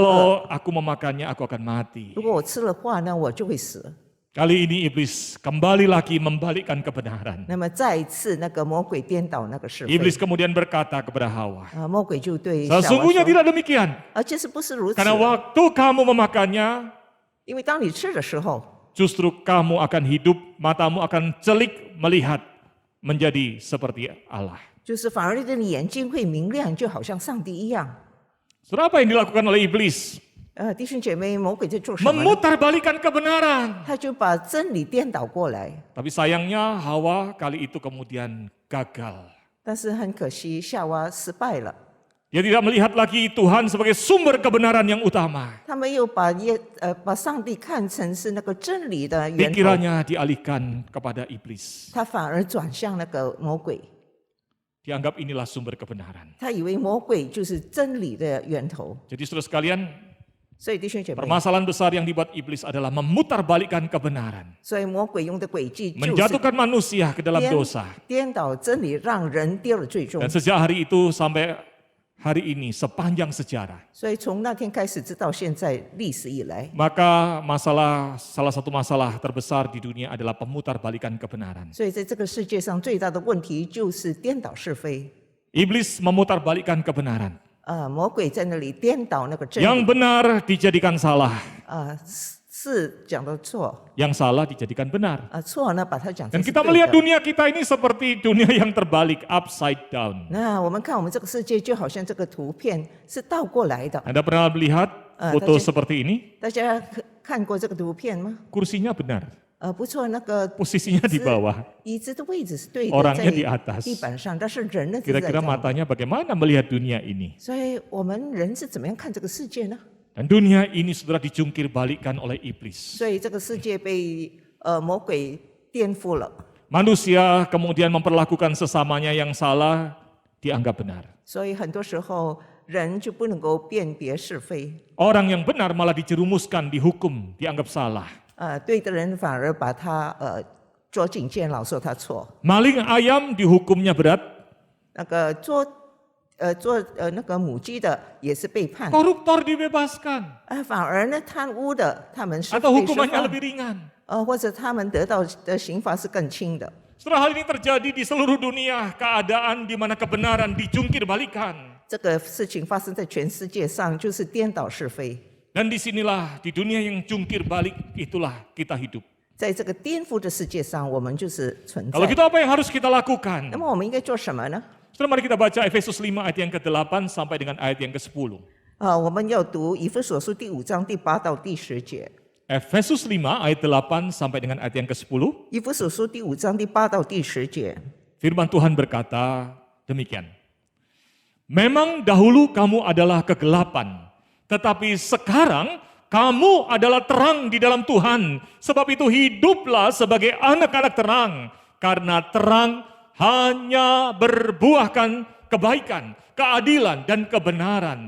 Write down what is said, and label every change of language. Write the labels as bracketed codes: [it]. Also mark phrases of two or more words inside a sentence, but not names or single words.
[id] Kalau aku memakannya, aku akan mati. [zh] 如果我吃了话呢，我就会死。 [id] Kali ini iblis kembali lagi membalikkan kebenaran. [zh] 那么再一次，那个魔鬼颠倒那个是非。 [id] Iblis kemudian berkata kepada Hawa, [zh] 魔鬼就对夏娃 [id] sesungguhnya [zh] 说， [id] tidak demikian. [zh] 其实不是如此。 [id] Karena waktu kamu memakannya, [zh] 因为当你吃的时候， [id] justru kamu akan hidup, matamu akan celik melihat menjadi seperti Allah. [zh] 就是反而你的眼睛会明亮，就好像上帝一样。 [id] Saudara, apa yang dilakukan oleh iblis? [zh] 弟兄姐妹，魔鬼在做什么呢？ [id] Memutarbalikkan kebenaran. [zh] 他就把真理颠倒过来。 [id] Tapi sayangnya Hawa kali itu kemudian gagal. [zh] 但是很可惜，夏娃失败了。 [id] Dia tidak melihat lagi Tuhan sebagai sumber kebenaran yang utama. [zh] 他没有把上帝看成是那个真理的源头， [id] Pikirannya dialihkan kepada iblis. [zh] 他反而转向那个魔鬼。 [id] Dianggap inilah sumber kebenaran. [zh] 他以为魔鬼就是真理的源头。 [id] Jadi saudara sekalian, [zh] 所以弟兄姐妹， [id] permasalahan besar yang dibuat iblis adalah memutarbalikkan kebenaran. [zh] 所以魔鬼用的诡计就是 [id] Menjatuhkan manusia ke dalam dosa. [zh] 颠倒真理，让人跌了最重 [id] Dan。sejak hari itu sampai hari ini sepanjang sejarah. [zh] 所以从那天开始直到现在历史以来， [id] Maka salah satu masalah terbesar di dunia adalah pemutarbalikkan kebenaran. [zh] 所以在这个世界上最大的问题就是颠倒是非。 [id] Iblis memutarbalikkan kebenaran. [zh] 魔鬼在那里颠倒那个真理， [id] Yang benar dijadikan salah, [zh] 是讲的错， [id] yang salah dijadikan benar. [zh] 错呢把它讲 [id] Dan [zh] 成是 [id] kita [zh] 对 [id] melihat [zh] 的。 [id] dunia kita ini seperti dunia yang terbalik, [en] upside down. [zh] 那我们看我们这个世界，就好像这个图片是倒过来的。 [id] Anda pernah melihat foto tadi- seperti ini? [zh] 大家看过这个图片吗？ [id] Kursinya benar, [zh] 不错，那个 [id] posisinya di bawah. [zh] 椅子的位置是对的， [id] Orangnya [zh] 在 [id] di atas. [zh] 地板上，但是人呢是在 [id] Kira-kira [zh] 这样。 [id] matanya bagaimana melihat dunia ini? [zh] 所以我们人是怎么样看这个世界呢？ [id] Dan dunia ini saudara dijungkir balikkan oleh iblis. [zh] 所以这个世界被魔鬼颠覆了， [id] Manusia kemudian memperlakukan sesamanya yang salah, dianggap benar. [zh] 所以很多时候人就不能够辨别是非， [id] Orang yang benar malah dijerumuskan, dihukum, dianggap salah. [zh] 对的人反而把他捉进监牢，说他错。 [id] Maling ayam dihukumnya berat, [zh] 那个做那个母鸡的也是被判， [id] koruptor dibebaskan, [zh] 反而呢贪污的他们是 [id] atau [zh] 被释 [id] hukumannya [zh] 放， [id] lebih ringan. [zh] 或者他们得到的刑罚是更轻的。 [id] Setelah hal ini terjadi di seluruh dunia, keadaan di mana kebenaran dijungkir balikan. [zh] 这个事情发生在全世界上，就是颠倒是非。 [id] Dan disinilah di dunia yang jungkir balik, itulah kita hidup. [zh] 在这个颠覆的世界上，我们就是存 [id] Kalau [zh] 在。 [id] gitu apa yang harus kita lakukan? [zh] 那么我们应该做什么呢？ [id] Setelah mari kita baca Efesus 5 ayat yang ke-8 sampai dengan ayat yang ke-10. [zh] 我们要读以弗所书第5章第8到第10节。 [id] Efesus 5 ayat 8 sampai dengan ayat yang ke-10. [zh] 以弗所书第5章第8到第10节。 [id] Firman Tuhan berkata demikian. Memang dahulu kamu adalah kegelapan, tetapi sekarang kamu adalah terang di dalam Tuhan. Sebab itu hiduplah sebagai anak-anak terang, karena terang hanya berbuahkan kebaikan, keadilan, dan kebenaran.